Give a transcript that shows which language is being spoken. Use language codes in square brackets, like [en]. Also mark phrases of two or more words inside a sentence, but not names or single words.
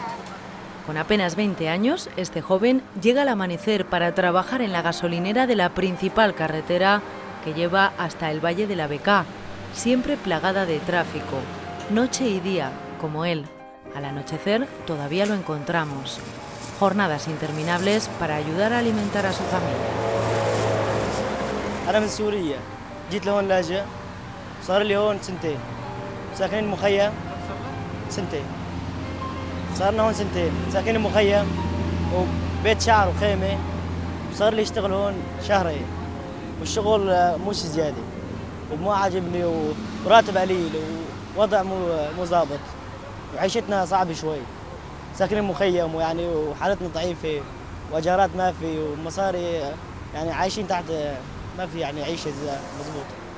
[es] Con apenas 20 años, este joven llega al amanecer para trabajar en la gasolinera de la principal carretera que lleva hasta el Valle de la Bekaa, siempre plagada de tráfico, noche y día, como él. Al anochecer todavía lo encontramos. Jornadas interminables para ayudar a alimentar a su familia. [ar] أنا من سوريا، جيت لهون لاجئ صار لي هون سنتين ساكنين مخيم سنتين صارنا هون سنتين ساكنين مخيم وبيت شعر وخيمة وصار لي اشتغل هون شهرين والشغل مش زيادة ومو عاجبني وراتب قليل ووضع مو ظابط وعيشتنا صعبة شوي ساكنين مخيم ويعني وحالتنا ضعيفة واجارات ما في ومصاري يعني عايشين تحت ما في يعني عيشة مضبوطة